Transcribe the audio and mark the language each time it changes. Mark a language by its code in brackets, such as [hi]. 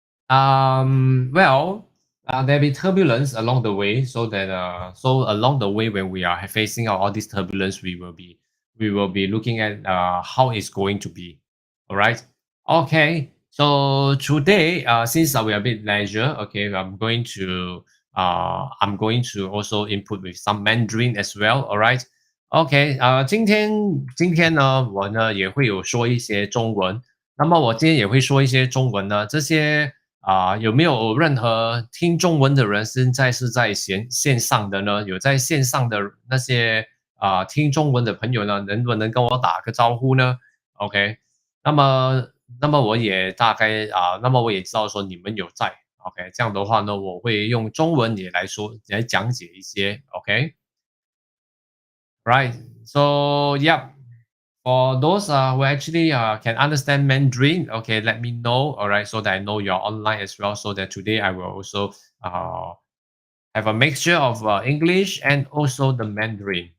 [en] Well, there'll be turbulence along the way, so that so along the way when we are facing all this turbulence, we will be looking at how it's going to be. All right. Okay. So today, since we are a bit leisure, okay, I'm going to also input with some Mandarin as well. All right. [zh] OK，今天呢，我呢也会有说一些中文。那么我今天也会说一些中文呢，这些有没有任何听中文的人现在是在线上的呢？有在线上的那些听中文的朋友呢，能不能跟我打个招呼呢？OK，那么我也大概那么我也知道说你们有在。 OK，这样的话呢，我会用中文也来说来讲解一些。 [en] OK。 Right. So, yeah, for those who actually can understand Mandarin, okay, let me know. All right, so that I know you're online as well. So that today I will also uh, have a mixture of English and also the Mandarin.